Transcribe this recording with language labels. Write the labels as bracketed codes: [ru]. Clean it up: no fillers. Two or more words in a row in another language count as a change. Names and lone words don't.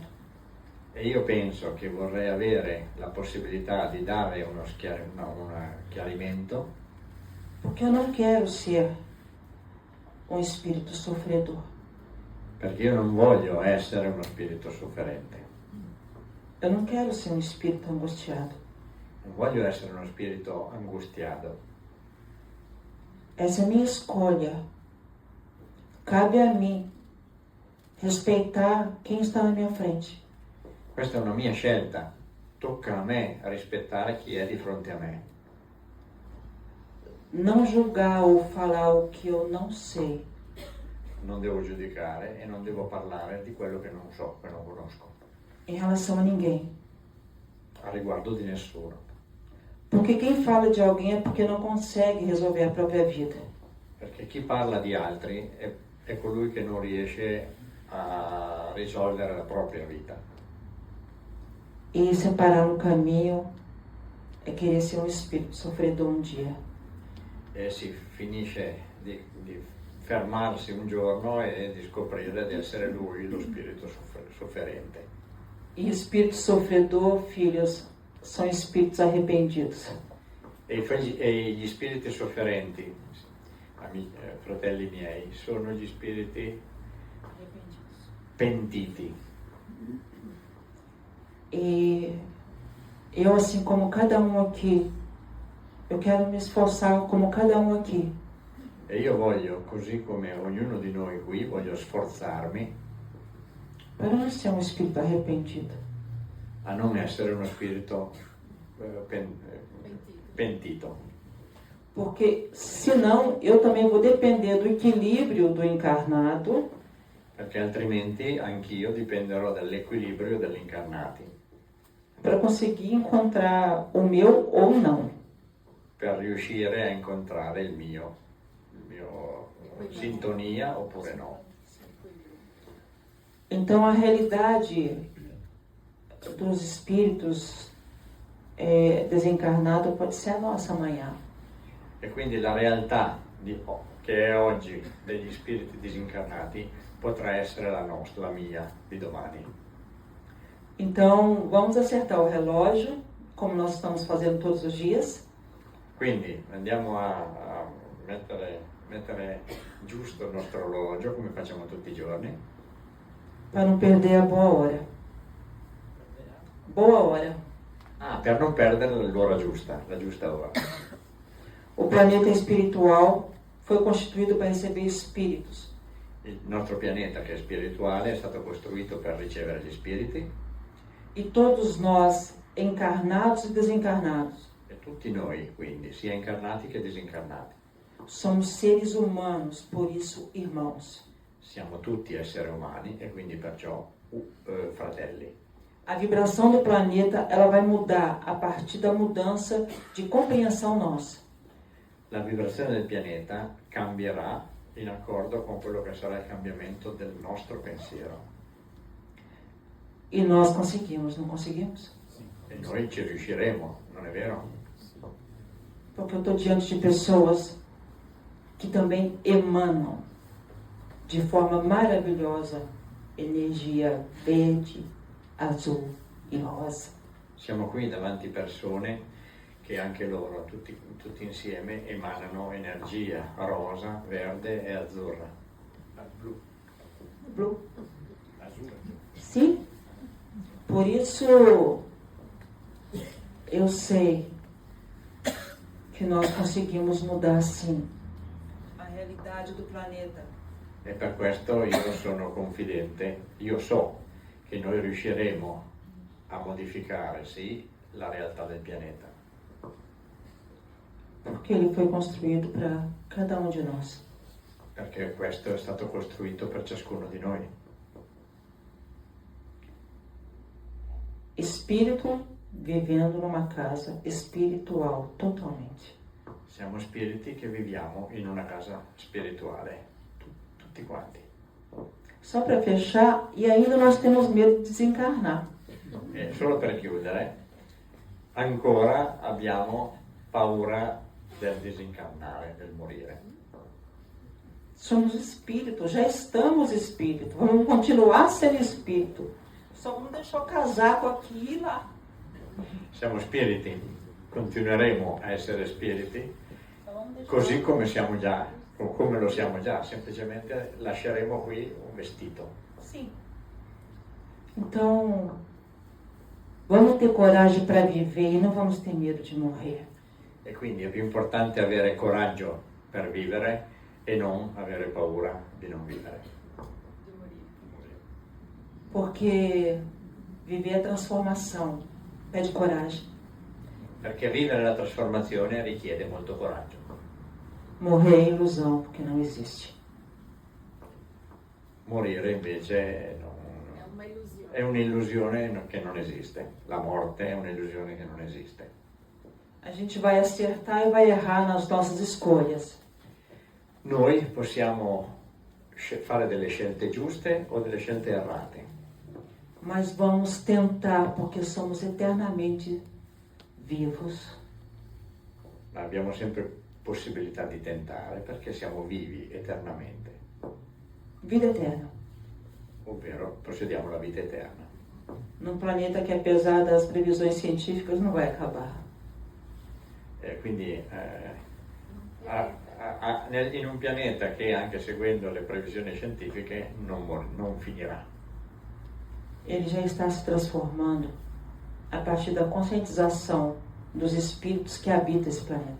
[it] e io penso che vorrei avere la possibilità di dare un chiarimento, [pt] Porque eu não quero ser um espírito sofredor. [it] perché io non voglio essere uno spirito sofferente, [pt] Eu não quero ser um espírito angustiado. [it] non voglio essere uno spirito angustiato. [pt] Essa é a minha escolha. Cabe a mim respeitar quem está na minha frente. [it] Questa è una mia scelta, tocca a me rispettare chi è di fronte a me. [pt] Não julgar ou falar o que eu não sei. [it] Non devo giudicare e non devo parlare di quello che non so, che non conosco, [pt] Em relação a ninguém. [it] a riguardo di nessuno. [pt] Porque quem fala de alguém é porque não consegue resolver a própria vida. [it] Perché chi parla di altri è colui che non riesce a risolvere la propria vita. [pt] E separar no caminho é querer ser um espírito sofredor um dia. [it] E si finisce di fermarsi un giorno e di scoprire di essere lui lo spirito sofferente. [pt] E espírito sofredor, filhos, são espíritos arrependidos. [it] E gli spiriti sofferenti, fratelli miei, sono gli spiriti pentiti. [pt] E Eu, assim como cada um aqui, eu quero me esforçar como cada um aqui [it] E io voglio, così come ognuno di noi qui, voglio sforzarmi [pt] para não ser um espírito arrependido. [it] a non essere uno spirito pentito. [pt] Porque senão eu também vou depender do equilíbrio do encarnado [it] Perché altrimenti anch'io dipenderò dall'equilibrio degli incarnati [pt] para conseguir encontrar o meu ou não. [it] per riuscire a incontrare il mio sintonia oppure no. [pt] Então a realidade dos espíritos desencarnados pode ser a nossa amanhã. [it] E quindi la realtà che è oggi degli spiriti disincarnati potrà essere la mia di domani. [pt] Então vamos acertar o relógio, como nós estamos fazendo todos os dias. [it] Quindi andiamo a mettere giusto il nostro orologio come facciamo tutti i giorni, [pt] Para não perder a boa hora. Boa hora. [it] per non perdere l'ora giusta, la giusta ora. [pt] O planeta espiritual foi constituído para receber espíritos. [it] Il nostro pianeta, che è spirituale, è stato costruito per ricevere gli spiriti [pt] E todos nós, encarnados e desencarnados, [it] e tutti noi, quindi, sia incarnati che disincarnati. [pt] somos seres humanos, por isso irmãos. [it] Siamo tutti esseri umani e quindi perciò fratelli. [pt] A vibração do planeta, ela vai mudar a partir da mudança de compreensão nossa. [it] La vibrazione del pianeta cambierà in accordo con quello che sarà il cambiamento del nostro pensiero. [pt] E nós conseguimos, não conseguimos? [it] E noi ci riusciremo, non è vero? [pt] Porque eu estou diante de pessoas que também emanam de forma maravilhosa energia verde, azul e rosa. [it] Siamo qui davanti a persone che anche loro, tutti insieme, emanano energia rosa, verde e azzurra. Blu. Blu. Azzurra. [pt] Sim. Por isso, eu sei que nós conseguimos mudar, sim, a realidade do planeta. [it] E per questo io sono confidente, io so che noi riusciremo a modificare, sì, la realtà del pianeta. [pt] Porque ele foi construído para cada um de nós. [it] Perché questo è stato costruito per ciascuno di noi. [pt] Espírito vivendo numa casa espiritual totalmente. [it] Siamo spiriti che viviamo in una casa spirituale, tutti quanti. [pt] Só para fechar, e ainda nós temos medo de desencarnar. [it] E solo per chiudere, ancora abbiamo paura del disincarnare, del morire. [pt] Somos espírito, já estamos espírito, vamos continuar sendo espírito. Só vamos deixar o casaco aqui e lá. [it] Siamo spiriti, continueremo a essere spiriti, [pt] Só vamos deixar [it] così come siamo già, o come lo siamo già, semplicemente lasceremo qui un vestito. [pt] Sim. Então, vamos ter coragem para viver e não vamos ter medo de morrer. [it] E quindi è più importante avere coraggio per vivere e non avere paura di non vivere. [pt] Porque viver a transformação pede coragem. [it] Perché vivere la trasformazione richiede molto coraggio. [pt] Morrer é ilusão, porque não existe. [it] Morire invece È una illusione. è un'illusione che non esiste. La morte è un'illusione che non esiste. [pt] A gente vai acertar e vai errar nas nossas escolhas. [it] Noi possiamo fare delle scelte giuste o delle scelte errate, [pt] Mas vamos tentar, porque somos eternamente vivos. [it] ma abbiamo sempre possibilità di tentare perché siamo vivi eternamente, [pt] Vida eterna. [it] ovvero possediamo la vita eterna. [pt] Num planeta que, apesar das previsões científicas, não vai acabar. [it] E quindi in un pianeta che, anche seguendo le previsioni scientifiche, non finirà. [pt] Ele já está se transformando a partir da conscientização dos espíritos que habitam esse planeta.